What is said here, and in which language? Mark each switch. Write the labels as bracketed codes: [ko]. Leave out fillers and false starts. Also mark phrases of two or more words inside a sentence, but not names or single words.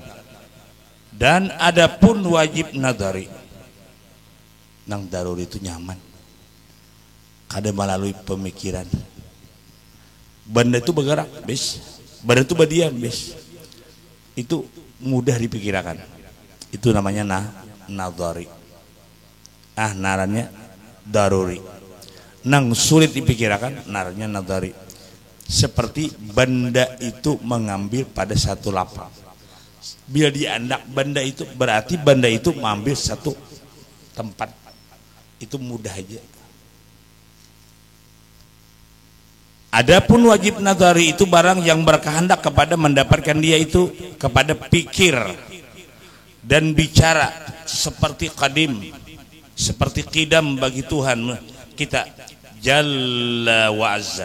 [bjn] Dan adapun wajib nadari, nang daruri itu nyaman, kada melalui pemikiran. [id] Benda itu bergerak, benda itu berdiam, itu mudah dipikirkan. Itu namanya nadhari. [bjn] Narannya daruri. Nang sulit dipikirkan narannya nadhari. [id] Seperti benda itu mengambil pada satu lapak. [bjn] Bila diandak benda itu berarti benda itu mengambil satu tempat. [id] Itu mudah aja. Adapun wajib nadhari itu barang yang berkehendak kepada mendapatkan dia itu kepada pikir dan bicara seperti qadim, seperti qidam bagi Tuhan kita [ar] Jalla wa Azza.